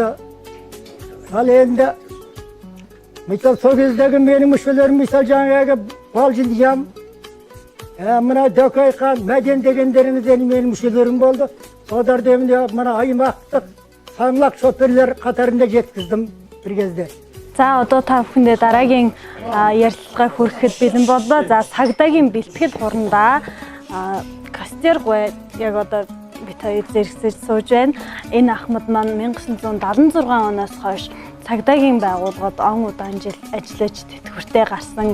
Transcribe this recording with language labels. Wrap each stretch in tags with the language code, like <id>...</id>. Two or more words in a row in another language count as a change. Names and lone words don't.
<kk>Ал енді мысалы сол кездегі менің мүшелерім мысалы жаңағы Балжындиям, мына Дөкейхан, Мәден дегендеріңіз менің мүшелерім болды. Соларды мына аймақтық саңлақ шоферлер қатарында жеткіздім бір кезде.</kk> <mn>За одоо та бүхэндээ дараагийн ярилцлагаа хүрэхэд бэлэн боллоо. За цагдаагийн бэлтгэл хурандаа Кастергүй яг одоо бид хоёр зэрэгсэж сууж байна. Энэ Ахмад маань 1976 оноос хойш цагдаагийн байгууллагад он удаан жил ажиллаж тэтгэвртэй гарсан.</mn>